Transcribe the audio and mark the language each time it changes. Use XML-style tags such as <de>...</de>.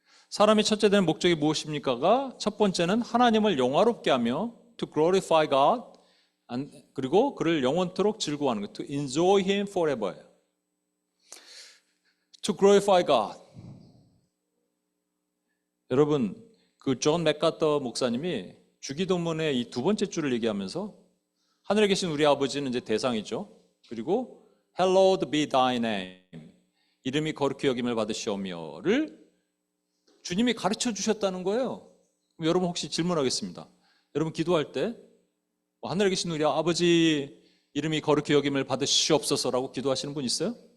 <ko>사람의 첫째 되는 목적이 무엇입니까가 첫 번째는 하나님을 영화롭게 하며</ko> <en>to glorify God,</en> <ko>그리고 그를 영원토록 즐거워하는 것,</ko> <en>to enjoy Him forever. To glorify God.</en> <ko>여러분, 그 존 맥카터 목사님이 주기도문의 이 두 번째 줄을 얘기하면서 하늘에 계신 우리 아버지는 이제 대상이죠. 그리고</ko> <en>Hallowed be thy name.</en> <ko>이름이 거룩히 여김을 받으시오며를 주님이 가르쳐 주셨다는 거예요. 그럼 여러분 혹시 질문하겠습니다. 여러분 기도할 때 하늘에 계신 우리 아버지 이름이 거룩히 여김을 받으시옵소서라고 기도하시는 분 있어요?</ko>